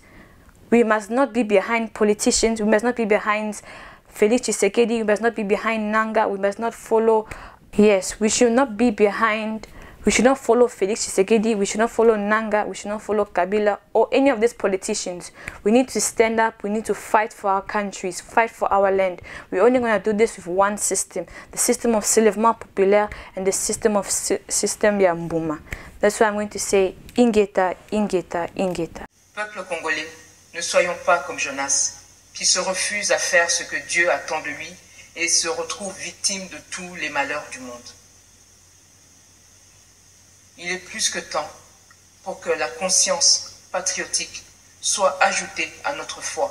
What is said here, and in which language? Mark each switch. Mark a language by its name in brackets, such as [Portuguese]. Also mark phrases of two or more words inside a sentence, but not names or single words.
[English] We must not be behind politicians, we must not be behind Felix Tshisekedi, we must not be behind Nanga, we must not follow, yes, we should not be behind, we should not follow Felix Tshisekedi, we should not follow Nanga, we should not follow Kabila or any of these politicians. We need to stand up, we need to fight for our countries, fight for our land. We're only going to do this with one system, the system of [French] soulèvement populaire [English] and the system of système ya Mbuma. That's why I'm going to say Ingeta, Ingeta, Ingeta. [French] Peuple congolais, ne soyons pas comme Jonas, qui se refuse à faire ce que Dieu attend de lui et se retrouve victime de tous les malheurs du monde. Il est plus que temps pour que la conscience patriotique soit ajoutée à notre foi.